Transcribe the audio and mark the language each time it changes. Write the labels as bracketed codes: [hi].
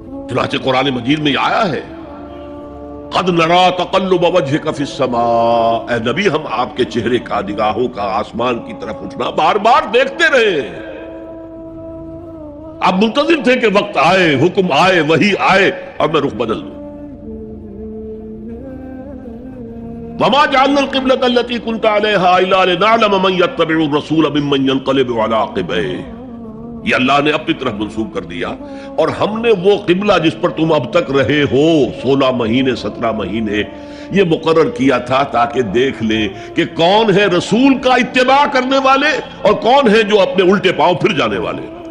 [ur] چنانچہ قرآن مجید میں یہ آیا ہے [ar] قد نرا تقلب وجهك في السماء، [ur] اے نبی ہم آپ کے چہرے کا، نگاہوں کا آسمان کی طرف اٹھنا بار بار دیکھتے رہے. آپ منتظر تھے کہ وقت آئے، حکم آئے، وحی آئے اور میں رخ بدل دوں. [ar] وما جعلنا القبلة التي كنت عليها الا لنعلم من يتبع الرسول ممن ينقلب على عقبيه. [ur] یہ اللہ نے اپنی طرف منسوب کر دیا، اور ہم نے وہ قبلہ جس پر تم اب تک رہے ہو 16 مہینے 17 مہینے یہ مقرر کیا تھا تاکہ دیکھ لے کہ کون ہے رسول کا اتباع کرنے والے اور کون ہے جو اپنے الٹے پاؤں پھر جانے والے.